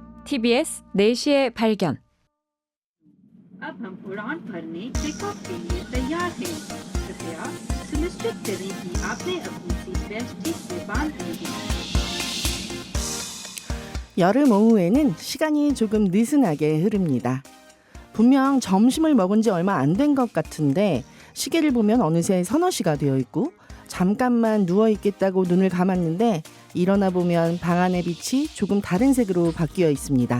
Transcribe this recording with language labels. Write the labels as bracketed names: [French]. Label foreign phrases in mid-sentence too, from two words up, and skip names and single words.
[Korean] TBS 4시의 발견. [Hindi] अब हम उड़ान भरने [English] take off [Hindi] के लिए तैयार हैं। कृपया सुनिश्चित करें कि आपने अपनी सीट बेल्ट ठीक से बांध ली है। [Korean] 여름 오후에는 시간이 조금 느슨하게 흐릅니다. 분명 점심을 먹은 지 얼마 안 된 것 같은데 시계를 보면 어느새 서너 시가 되어 있고 잠깐만 누워 있겠다고 눈을 감았는데 일어나 보면 방 안의 빛이 조금 다른 색으로 바뀌어 있습니다.